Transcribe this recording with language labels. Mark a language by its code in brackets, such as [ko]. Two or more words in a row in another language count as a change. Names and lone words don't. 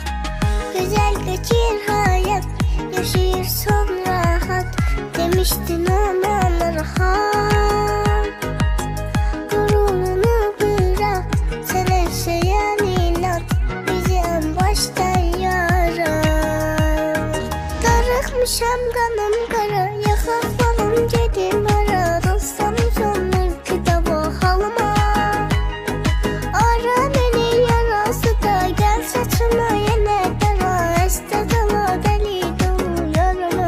[tr] Güzel geçir hayat, yaşayırsan rahat, demiştin aman rahat. Gururunu bırak, sen her şeye inat, bizi en baştan [az] darıxmışam qanım qara, yaxaq balım gedim ara, dostlarım canlar kitaba halıma. Ara məni yarası da, gəl saçıma yenə dara, əstə dala dəli dolu yarıma.